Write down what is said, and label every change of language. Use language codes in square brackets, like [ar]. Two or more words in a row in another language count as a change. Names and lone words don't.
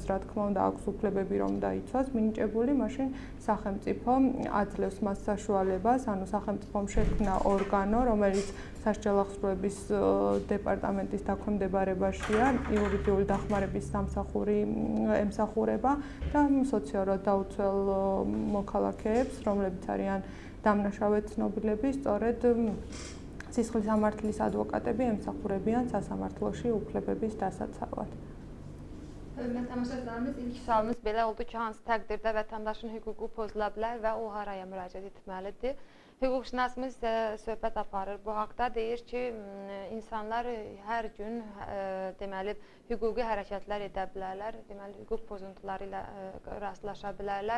[ka] რა თქმა უნდა, აქვს უფლებები რომ დაიცვას მინიჭებული, მაშინ სახელმწიფო აძლევს მას საშუალებას, ანუ სახელმწიფომ შექმნა ორგანო, რომელიც სასჯელ ახსოვების დეპარტამენტის დაქვემდებარებაშია, იურიდიული დახმარების სამსახური ემსახურება და სოციალურად დაუცველ მოქალაქეებს, რომლებიც არიან დამნაშავე ცნობილები, სწორედ სისხლის სამართლის ადვოკატები ემსახურებიან სასამართლოში უფლებების დასაცავად. [az] Tamaşaçılarımız, ilk sualımız belə oldu ki, hansı təqdirdə vətəndaşın hüququ pozula bilər və o haraya müraciət etməlidir? Hüquqşünasımız isə söhbət aparır bu haqda, deyir ki, insanlar hər gün deməli hüquqi hərəkətlər edə bilərlər, deməli hüquq pozuntuları ilə rastlaşa bilərlər.